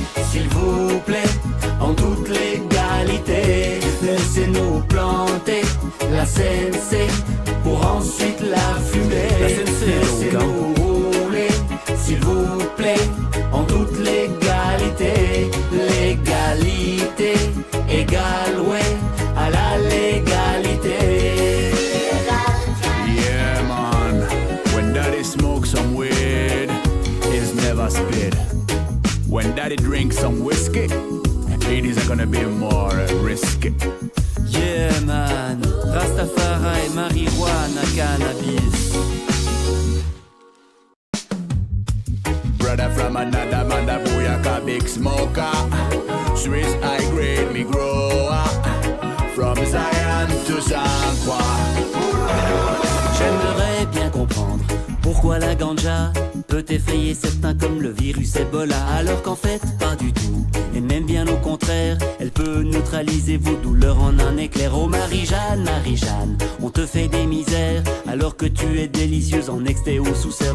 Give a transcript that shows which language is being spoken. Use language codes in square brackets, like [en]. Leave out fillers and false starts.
[fr] S'il vous plaît, en toute légalité, laissez-nous planter la CNC pour ensuite la fumer. La CNC, laissez-nous rouler, s'il vous plaît, en toute légalité. Légalité égale, ouais, à la légalité. [en] Yeah, man, when daddy smokes some weed, he's never spit. When daddy drinks some whiskey, ladies are gonna be more risky. Yeah, man, Rastafari, marijuana, cannabis. Brother from another mother, booyaka, big smoker. Swiss high grade, me grower. From Zion to San Juan. [fr] J'aimerais bien comprendre pourquoi la ganja peut effrayer certains comme le virus Ebola, alors qu'en fait pas du tout, et même bien au contraire, elle peut neutraliser vos douleurs en un éclair. Oh Marie-Jeanne, Marie-Jeanne, on te fait des misères alors que tu es délicieuse en exté ou sous serre.